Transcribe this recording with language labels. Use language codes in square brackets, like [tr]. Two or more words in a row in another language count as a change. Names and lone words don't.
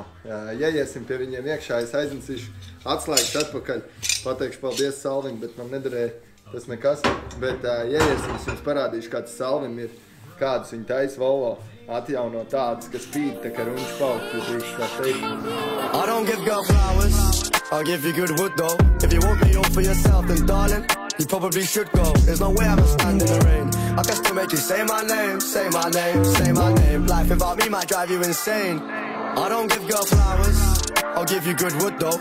[lv] Ieiesim pie viņiem iekšā, es aiznesīšu atslēgas atpakaļ. Pateikšu paldies Salvim, bet man nedarēja tas nekas. Bet ieiesim, es jums parādīšu, kāds Salvim ir, kādus viņi taisa Volvo atjauno tādas, kas spīd, tā kā ruņš paukt, jūs drīkst tā teikt. [en] I don't give girl flowers, I'll give you good wood though. If you want me all for yourself, then darling, you probably should go. There's no way I'ma stand in the rain. I can still make you say my name, say my name, say my name. Life without me might drive you insane. I don't give girl flowers, I'll give you good wood though.